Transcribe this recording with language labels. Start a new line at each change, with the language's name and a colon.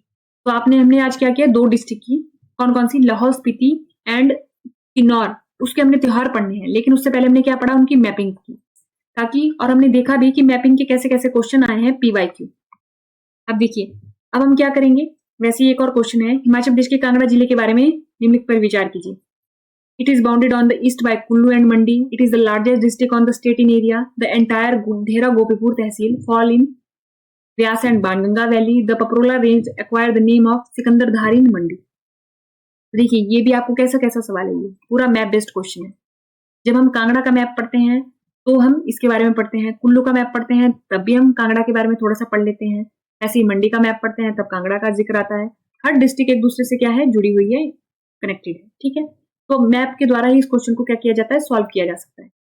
Hindi: तो हमने आज क्या किया? 2 डिस्ट्रिक्ट की, कौन कौन सी? लाहौल स्पीति एंड किन्नौर, उसके हमने त्योहार पढ़ने हैं, लेकिन उससे पहले हमने क्या पढ़ा? उनकी मैपिंग की, ताकि और हमने देखा भी कि मैपिंग के कैसे कैसे क्वेश्चन आए हैं PYQ। अब देखिए अब हम क्या करेंगे? वैसे ही एक और क्वेश्चन है, हिमाचल प्रदेश के कांगड़ा जिले के बारे में निम्नलिखित पर विचार कीजिए।
English: It is bounded on the east by Kullu and Mandi. It is the largest district on the state in area. The entire Dhera Gopipur Tehsil fall in Vyas and Banganga Valley. The Paprola range acquired the name of Sikandardhari in Mandi.
Hindi: देखिए ये भी आपको कैसा कैसा सवाल है, ये पूरा मैप बेस्ड क्वेश्चन है। जब हम कांगड़ा का मैप पढ़ते हैं तो हम इसके बारे में पढ़ते हैं, कुल्लू का मैप पढ़ते हैं तब भी हम कांगड़ा के बारे में थोड़ा सा पढ़ लेते हैं, ऐसे ही मंडी का मैप पढ़ते हैं तब कांगड़ा का जिक्र आता है। हर डिस्ट्रिक्ट एक दूसरे से क्या है? जुड़ी हुई है, कनेक्टेड है। ठीक है, तो मैप के द्वारा ही इस क्वेश्चन को क्या किया जाता है? सॉल्व किया जा सकता है।